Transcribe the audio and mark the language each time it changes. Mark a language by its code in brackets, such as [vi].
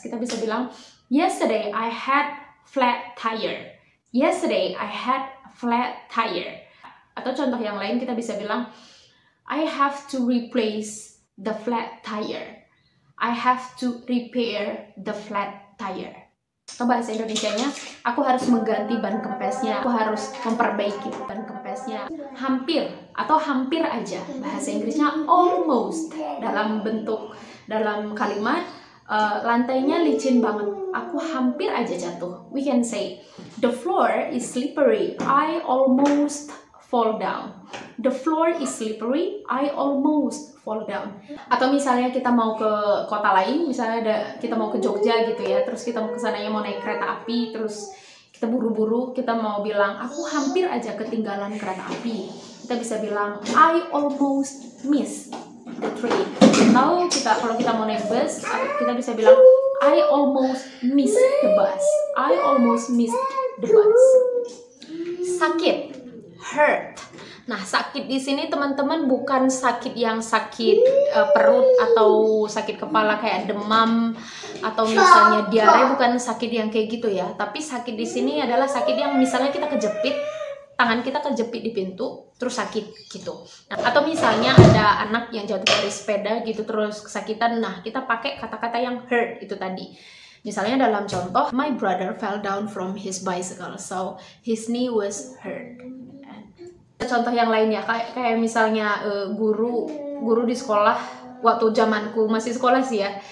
[id] Kita bisa bilang [en] yesterday I had flat tire. Yesterday I had flat tire. [id] Atau contoh yang lain kita bisa bilang [en] I have to replace the flat tire. I have to repair the flat tire. [id] Atau bahasa Indonesianya, aku harus mengganti ban kempesnya, aku harus memperbaiki ban kempesnya. Hampir atau hampir aja. Bahasa Inggrisnya almost. Dalam kalimat lantainya licin banget, aku hampir aja jatuh. [en] We can say the floor is slippery, I almost fall down. The floor is slippery, I almost fall down. [id] Atau misalnya kita mau ke kota lain, misalnya kita mau ke Jogja gitu ya, terus kita mau kesananya mau naik kereta api, terus kita buru-buru, kita mau bilang aku hampir aja ketinggalan kereta api. Kita bisa bilang [en] I almost missed the train. [id] Atau kalau kita mau naik bus, kita bisa bilang [en] I almost missed the bus. I almost missed the bus. Sakit, hurt. [id] Nah, sakit di sini teman-teman bukan sakit yang sakit perut atau sakit kepala kayak demam atau misalnya diare, bukan sakit yang kayak gitu ya. Tapi sakit di sini adalah sakit yang misalnya kita kejepit, tangan kita kejepit di pintu terus sakit gitu. Nah, atau misalnya ada anak yang jatuh dari sepeda gitu terus kesakitan. Nah, kita pakai kata-kata yang hurt itu tadi. Misalnya dalam contoh, [en] my brother fell down from his bicycle, so his knee was hurt. [id] Contoh yang lainnya kayak misalnya guru di sekolah waktu zamanku masih sekolah sih ya.